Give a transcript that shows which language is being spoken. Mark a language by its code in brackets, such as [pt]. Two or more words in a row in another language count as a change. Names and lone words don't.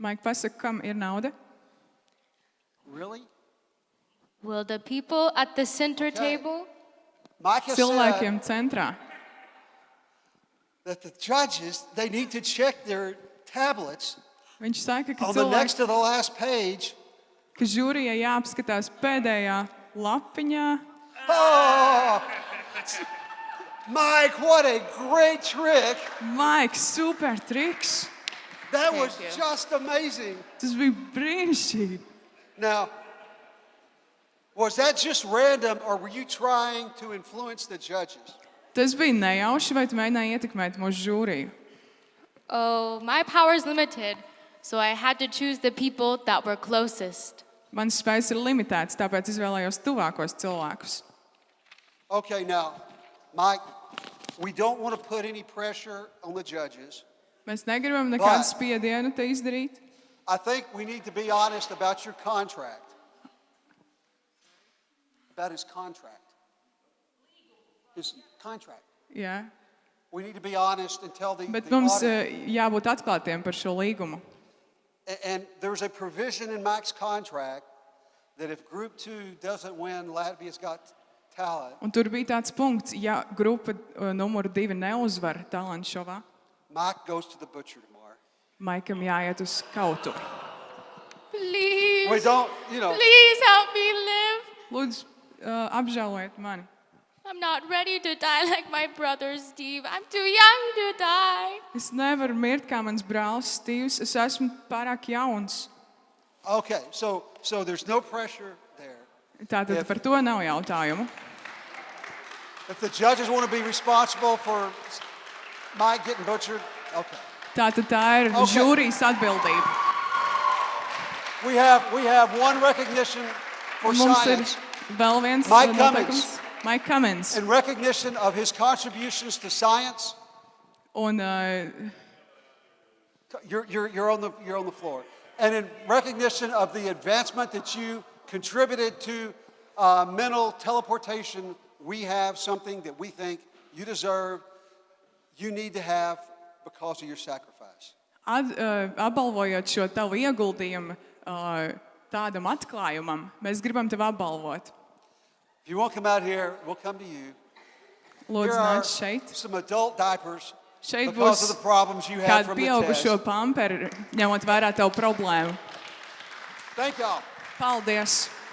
[lv] Maik, pasaka, kam ir nauda? [en] Really? Will the people at the center Okay. table? Mike has said [lv] Cilvēkiem centrā. [en] that the judges, they need to check their tablets [lv] Viņš saka, ka, [en] on the next [lv] cilvēki, [en] to the last page. [lv] ka žūrijai jāapskatās pēdējā lapiņā. [en] Oh! Mike, what a great trick. [lv] Maiks, super triks! [en] That Thank was you. just amazing. [lv] Tas bija brīnišķīgi. [en] Now, was that just random or were you trying to influence the judges? [lv] Tas bija nejauši, vai tu mēģināji ietekmēt mūsu žūriju? [en] Oh, my power is limited, so I had to choose the people that were closest. [lv] Mans spējas ir limitēts, tāpēc izvēlējos tuvākos cilvēkus. [en] Okay, now, Mike, we don't want to put any pressure on the judges. [lv] Mēs negribam nekādu spiedienu te izdarīt. [en] I think we need to be honest about your contract. About his contract. His contract. [lv] Jā. [en] We need to be honest and tell the [lv] Bet mums [en] audience. [lv] jābūt atklātiem par šo līgumu. [en] And there's a provision in Mike's contract that if Group 2 doesn't win Latvia's Got Talent, [lv] Un tur bija tāds punkts, ja grupa numuru 2 neuzvar talantu šovā, [en] Mike goes to the butcher tomorrow. [lv] Maikam jāiet uz kautuvi. [en] Please, We don't, you know, please help me live. [lv] Lūdzu, apžēlojiet mani. [en] I'm not ready to die like my brother Steve. I'm too young to die. [lv] Es nevaru mirt kā mans brālis Stīvs, es esmu pārāk jauns. [en] okay, so there's no pressure there. [lv] Tātad par to nav jautājumu. [en] If the judges want to be responsible for Mike getting butchered, okay. [lv] Tātad tā ir [en] Okay. [lv] žūrijas atbildība. [en] We have one recognition for [lv] Un mums ir [en] science [lv] vēl viens [en] Mike [lv] noteikums. [en] Mike Cummins. in recognition of his contributions to science. [lv] Un [en] You're on the floor. And in recognition of the advancement that you contributed to mental teleportation, we have something that we think you deserve, you need to have because of your sacrifice. [lv] apbalvojot šo tavu ieguldījumu tādam atklājumam, mēs gribam tevi apbalvot. [en] If you won't come out here, we'll come to you. [lv] Lūdzu, [en] Here are [lv] nāc šeit. [en] some adult diapers [lv] Šeit [en] because [lv] būs [en] of the problems you had [lv] kāda [en] from the [lv] pieaugušo [en] test. [lv] pamperi, ņemot vērā tavu problēmu. [en] Thank y'all. [lv] Paldies!